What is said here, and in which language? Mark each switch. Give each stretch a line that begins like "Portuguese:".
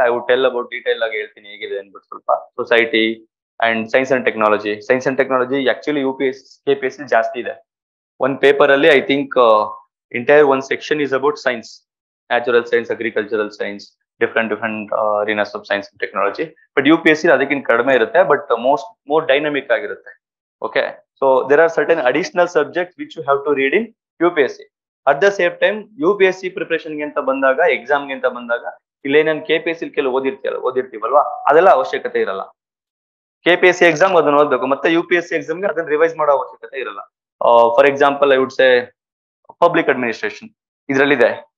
English: I would tell about
Kannada: detail ಆಗಿ ಹೇಳ್ತೀನಿ ಹೇಗಿದೆ ಅನ್ಬಿಟ್ಟು ಸ್ವಲ್ಪ.
English: society and science and technology actually
Kannada: KPSC ಜಾಸ್ತಿ ಇದೆ. ಒಂದ್ ಪೇಪರ್ ಅಲ್ಲಿ
English: I think entire one section is about science, natural science, agricultural science, different arenas of science and technology.
Kannada: But UPSC ಅದಕ್ಕಿಂತ ಕಡಿಮೆ ಇರುತ್ತೆ, ಬಟ್ ಮೋರ್ ಡೈನಮಿಕ್ ಆಗಿರುತ್ತೆ.
English: Okay, so there are certain additional subjects which you have to read in UPSC. At the same time UPSC preparation
Kannada: ಗೆ ಅಂತ ಬಂದಾಗ, exam ಗೆ ಅಂತ ಬಂದಾಗ, ಇಲ್ಲೇ ನಾನು KPSC ಕೆಲವು ಓದಿರ್ತೀವಲ್ವಾ, ಅದೆಲ್ಲ ಅವಶ್ಯಕತೆ ಇರಲ್ಲ. KPSC ಎಕ್ಸಾಮ್ ಅದನ್ನ ಓದ್ಬೇಕು, ಮತ್ತೆ UPSC ಎಕ್ಸಾಮ್ ಗೆ ಅದನ್ನ ರಿವೈಸ್ ಮಾಡೋ ಅವಶ್ಯಕತೆ ಇರಲ್ಲ.
English: for example I would say public administration
Kannada: ಇದ್ರಲ್ಲಿದೆ.